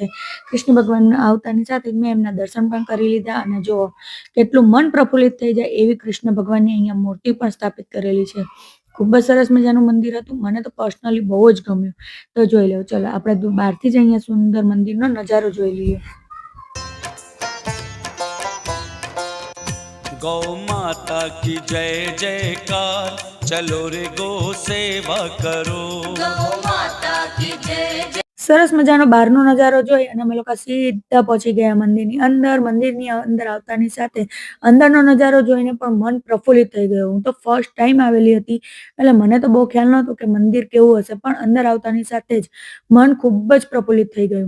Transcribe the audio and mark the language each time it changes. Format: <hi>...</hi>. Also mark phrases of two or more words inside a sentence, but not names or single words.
<gu>કૃષ્ણ ભગવાન આવતાની સાથે જ મેં એમના દર્શન પણ કરી લીધા અને જો કેટલું મન પ્રફુલ્લિત થઈ જાય એવી કૃષ્ણ ભગવાનની અહીંયા મૂર્તિ પણ સ્થાપિત કરેલી છે. ખૂબ જ સરસ મજાનું મંદિર હતું. મને તો પર્સનલી બહુ જ ગમ્યું. તો જોઈ લો ચલો આપણે બહારથી જ અહીંયા સુંદર મંદિરનો નજારો જોઈ લઈએ.</gu> <hi>गौ माता की जय जयकार चलो रे गो सेवा करो गौ माता की जय.</hi> <gu>સરસ મજાનો બહારનો નજારો જોઈ અને અમે લોકો સીધા પહોંચી ગયા મંદિરની અંદર આવતાની સાથે અંદરનો નજારો જોઈને પણ મન પ્રફુલ્લિત થઈ ગયું. હું તો ફર્સ્ટ ટાઈમ આવેલી હતી એટલે મને તો બહુ ખ્યાલ નહોતો કે મંદિર કેવું હશે પણ અંદર આવતાની સાથે જ મન ખૂબ જ પ્રફુલ્લિત થઈ ગયું.</gu>